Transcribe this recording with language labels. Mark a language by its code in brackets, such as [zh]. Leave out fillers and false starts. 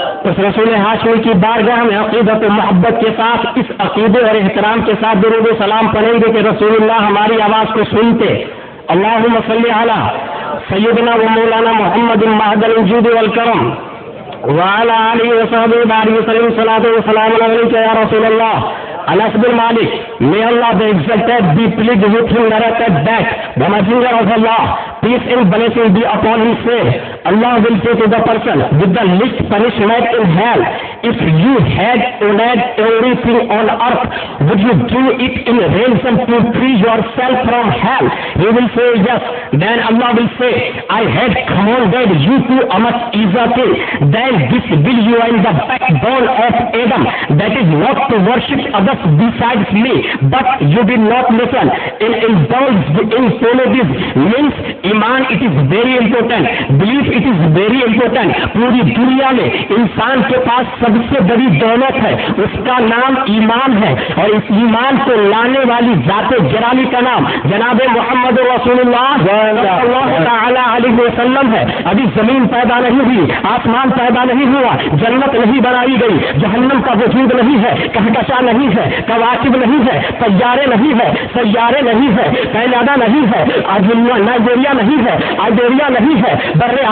[ur] اس رسول ہاشمی کی بارگاہ میں عقیدت و محبت کے ساتھ اس عقیدے اور احترام کے ساتھ درود و سلام پڑھیں گے کہ رسول اللہ ہماری آواز کو سنتے، [ar] اللہم صلی علی سیدنا و مولانا محمد مہد الوجود والکرم وعلی آلہ وصحبہ بارک وسلم، [ur] صلاۃ و سلام علیک یا رسول اللہ. [en] Anas bin Malik, may Allah be exalted, be pleased with him, narrated that the messenger of Allah, peace and blessing be upon him, said, Allah will say to the person with the least punishment in hell, if you had owned everything on earth, would you give it in ransom to free yourself from hell? He will say yes. Then Allah will say, I had commanded you to amat izzati, then this will you and the backbone of Adam, that is not to worship others besides me, but you did not listen and indulged in polytheism. Means iman, it is very important, belief it is very important. [ur] پوری دنیا میں انسان کے پاس سب سے بڑی دولت ہے، اس کا نام ایمان ہے، اور اس ایمان کو لانے والی ذات جلالی کا نام جناب محمد رسول اللہ صلی اللہ تعالی علیہ وسلم ہے. ابھی زمین پیدا نہیں ہوئی، آسمان پیدا نہیں ہوا، جنت نہیں بنائی گئی، جہنم کا وجود نہیں ہے، کہکشاں نہیں ہے، کواکب نہیں ہے، طیارے نہیں ہے، سیارے نہیں ہے، کینیڈا نہیں ہے، نائجیریا نہیں ہے، آئیبیریا نہیں ہے، بر